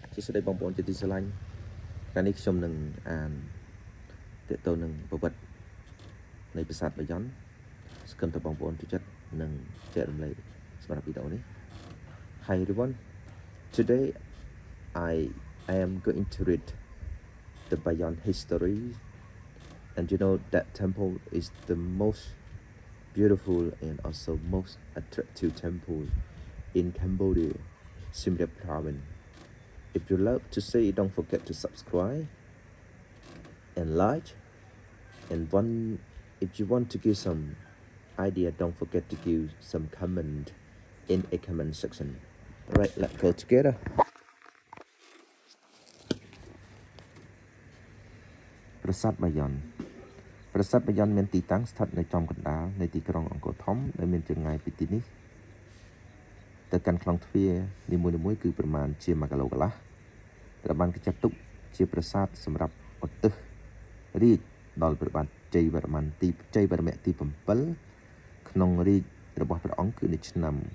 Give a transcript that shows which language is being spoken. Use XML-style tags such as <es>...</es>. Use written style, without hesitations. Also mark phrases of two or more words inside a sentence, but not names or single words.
<km>ជាស្ដីបងប្អូនជាទីស្រឡាញ់ថ្ងៃនេះខ្ញុំនឹងអានទាក់ទងនឹងប្រវត្តិនៃប្រាសាទបាយ័នសង្ឃឹមថាបងប្អូនចូលចិត្តនិងចែករំលែកសម្រាប់វីដេអូនេះ</km> <en>Hi everyone, today I am going to read the Bayon history, and you know that temple is the most beautiful and also most attractive temple in Cambodia, Siem Reap province. If you love to see, don't forget to subscribe and like, and if you want to give some idea, don't forget to give some comment in a comment section. Alright, let's go together.</en> <km>ប្រាសាទបាយ័នមានទីតាំងស្ថិតនៅចំកណ្ដាលនៃទីក្រុងអង្គរធំដែលមានចម្ងាយពីទីនេះទៅកាន់ខ្លងទ្វារនីមួយៗគឺប្រមាណជា1គីឡូកន្លះត្រូវបានគេចាត់ទុកជាប្រាសាទសម្រាប់ឧទ្ទិសរាជដល់ព្រះបាទជ័យវរ្ម័នទី7ក្នុងរាជរបស់ព្រះអង្គគឺនៅឆ្នាំ</km>